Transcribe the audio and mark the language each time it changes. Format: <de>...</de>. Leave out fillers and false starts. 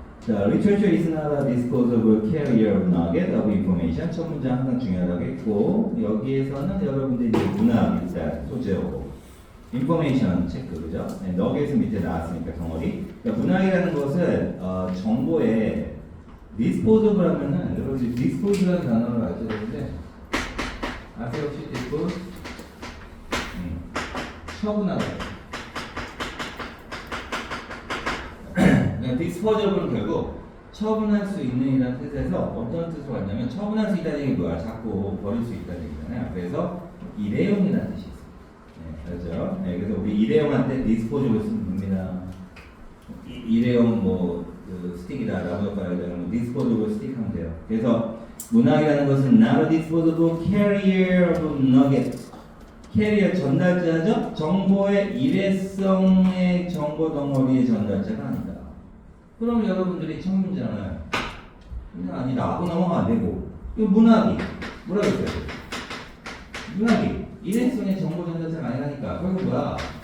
<en>자, literature is not a disposable carrier of nugget of information.</en> <ko>첫 문장 항상 중요하다고 했고, 여기에서는 여러분들이 이제 문학 일단 소재고, information 체크, 그죠? 네, 너겟은 밑에 나왔으니까 덩어리. 그러니까 문학이라는 것은 정보의 disposable 하면은 여러분들이 dispose라는 단어를 아셔야 되는데, 아세요 혹시 dispose? 처분하다. 디스포저블은 결국 처분할 수 있는 이라는 뜻에서 어떤 뜻으로 왔냐면 처분할 수 있다는 얘기 뭐야? 자꾸 버릴 수 있다는 얘기잖아요. 그래서 일회용이라는 뜻이 있어요. 네, 그렇죠? 네, 그래서 우리 일회용한테 디스포저블 쓰면 됩니다. 일회용 그 스틱이다 라고 말하자면 디스포저블 스틱 하면 돼요. 그래서 문학이라는 것은</ko> <en>not a disposable carrier of nuggets.</en> <ko>캐리어 전달자죠? 정보의 일회성의 정보 덩어리의 전달자가 아니다. 그럼 여러분들이 첫 문장을 그냥 아니다 하고 넘어가면 안 되고, 이 문학이 뭐라고 했어요? 문학이 일회성의 정보 전달자가 아니라니까. 결국 뭐야?</ko>